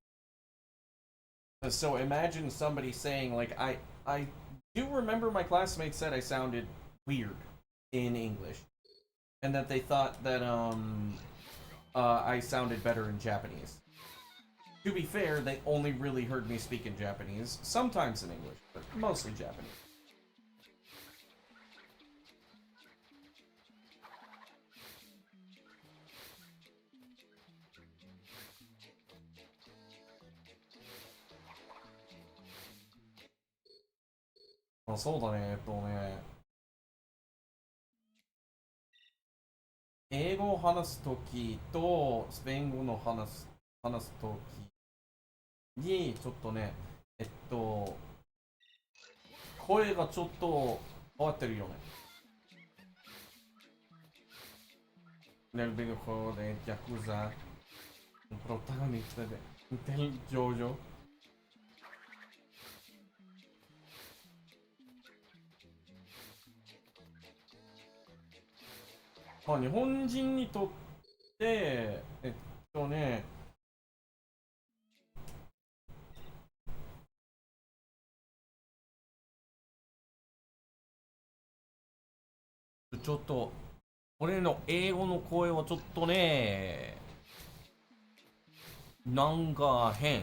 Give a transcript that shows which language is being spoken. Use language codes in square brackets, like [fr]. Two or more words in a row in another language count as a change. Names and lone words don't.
[en] So imagine somebody saying, like, I do remember my classmates said I sounded weird in English. And that they thought that, I sounded better in Japanese. To be fair, they only really heard me speak in Japanese, sometimes in English, but mostly Japanese. [ja] Oh, そうだね、英語を話すときとスペイン語の話すときにちょっとね、声がちょっと変わってるよね。 [es] Nel videojuego de Yakuza, un protagonista del JoJo. [ja] まあ、日本人にとってね、ちょっと俺の英語の声はちょっとね、なんか変。